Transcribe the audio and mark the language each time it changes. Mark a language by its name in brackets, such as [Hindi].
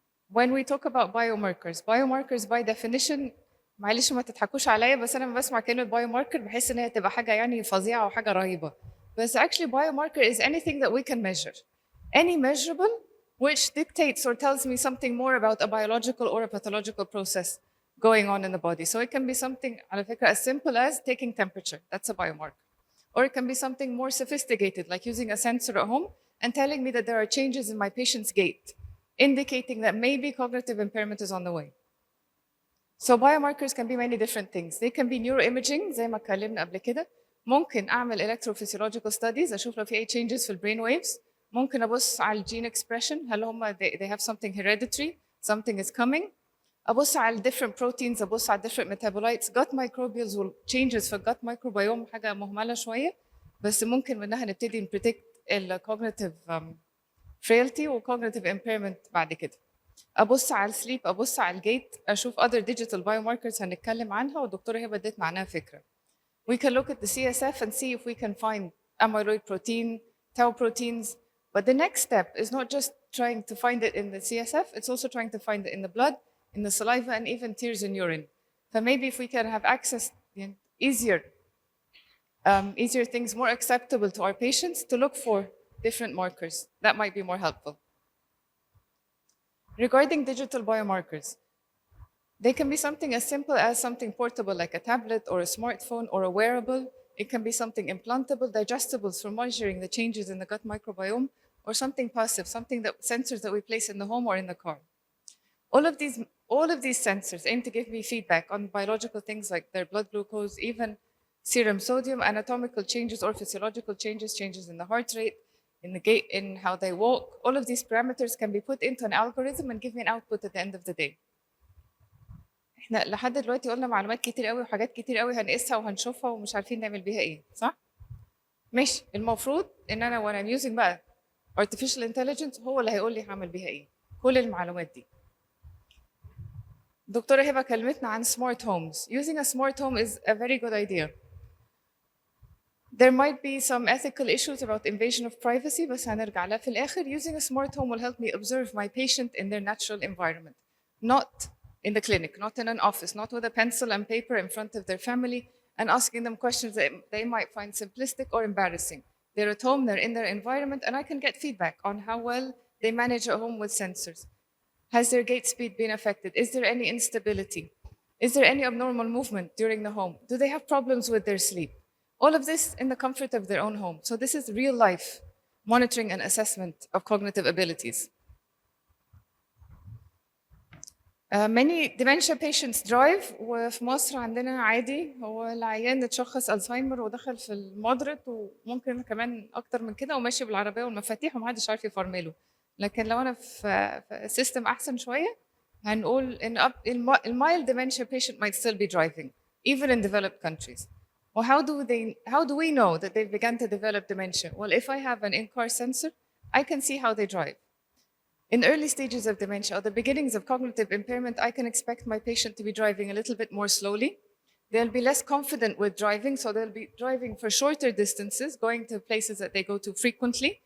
[English] When we talk about biomarkers by definition, [Arabic] معلش ما تضحكوش عليا بس أنا بسمع كلمة biomarker بحس إن هي تبقى حاجة يعني فظيعة وحاجة رهيبة. [English] But actually, biomarker is anything that we can measure. Any measurable which dictates or tells me something more about a biological or a pathological process going on in the body. So it can be something [Arabic] على فكرة [English] as simple as taking temperature. That's a biomarker. Or it can be something more sophisticated, like using a sensor at home and telling me that there are changes in my patient's gait, indicating that maybe cognitive impairment is on the way. So biomarkers can be many different things. They can be neuroimaging [Arabic] زي ما اتكلمنا قبل كده. ممكن أعمل electrophysiological studies أشوف لو في أي changes في البرين waves. ممكن أبص على gene expression هل هم [English] they have something hereditary, something is coming. [Arabic] أبص على different proteins, أبص على different metabolites. [English] Gut microbials will changes [Arabic] في gut microbiome حاجة مهملة شوية بس ممكن منها نبتدي predict ال cognitive frailty و cognitive impairment بعد كده. أبص على السليب، أبص على الجيت، أشوف [English] other digital biomarkers [Arabic] هنتكلم عنها والدكتورة هبة ادت معناها فكرة. [English] We can look at the CSF and see if we can find amyloid protein, tau proteins. But the next step is not just trying to find it in the CSF, it's also trying to find it in the blood, in the saliva, and even tears in urine. So maybe if we can have access, easier things, more acceptable to our patients to look for different markers, that might be more helpful. Regarding digital biomarkers, they can be something as simple as something portable like a tablet or a smartphone or a wearable. It can be something implantable, digestibles for measuring the changes in the gut microbiome, or something passive, something that sensors that we place in the home or in the car. All of these sensors aim to give me feedback on biological things like their blood glucose, even serum sodium, anatomical changes or physiological changes, changes in the heart rate, in the gait, in how they walk. All of these parameters can be put into an algorithm and give me an output at the end of the day. [Arabic] احنا لحد دلوقتي قلنا معلومات كتير قوي وحاجات كتير قوي هنقيسها وهنشوفها ومش عارفين نعمل بيها ايه، صح؟ ماشي، المفروض ان انا [English] when I'm using [Arabic] بقى artificial intelligence هو اللي هيقول لي هعمل بيها ايه، كل المعلومات دي. دكتورة هبة كلمتنا عن smart homes. [English] Using a smart home is a very good idea. There might be some ethical issues about invasion of privacy [Arabic] بس هنرجع لها في الآخر. [English] Using a smart home will help me observe my patient in their natural environment, not in the clinic, not in an office, not with a pencil and paper in front of their family and asking them questions that they might find simplistic or embarrassing. They're at home, they're in their environment, and I can get feedback on how well they manage at home with sensors. Has their gait speed been affected? Is there any instability? Is there any abnormal movement during the home? Do they have problems with their sleep? All of this in the comfort of their own home. So this is real life. monitoring and assessment of cognitive abilities. [Arabic] Many dementia patients drive وفي مصر عندنا عادي هو العيان اتشخص الزهايمر ودخل في المودريت وممكن كمان اكتر من كده وماشي بالعربيه والمفاتيح ومحدش عارف يفرمله لكن لو انا في سيستم احسن شويه هنقول ان المايل [English] dementia patient might still be driving even in developed countries. Well, how do we know that they've begun to develop dementia? Well, if I have an in-car sensor, I can see how they drive. In early stages of dementia or the beginnings of cognitive impairment, I can expect my patient to be driving a little bit more slowly. They'll be less confident with driving, so they'll be driving for shorter distances, going to places that they go to frequently.